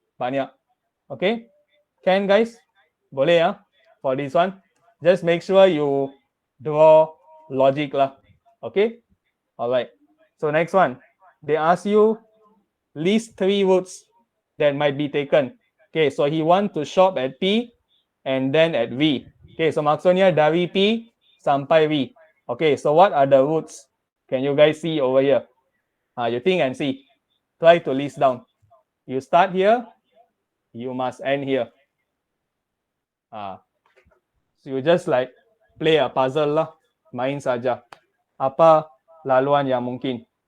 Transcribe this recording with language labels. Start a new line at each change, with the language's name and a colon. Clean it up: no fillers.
English: Banyak. Okay? Can guys?
Malay: Boleh ya?
English: For this one. Just make sure you draw logic lah. Okay? Alright. So next one. They ask you list 3 routes that might be taken. Okay, so he want to shop at P and then at V.
Malay: Okay, so maksudnya dari P sampai V.
English: Okay, so what are the routes? Can you guys see over here? You think and see. Try to list down. You start here, you must end here. So you just like play a puzzle lah.
Malay: Main saja. Apa laluan yang mungkin?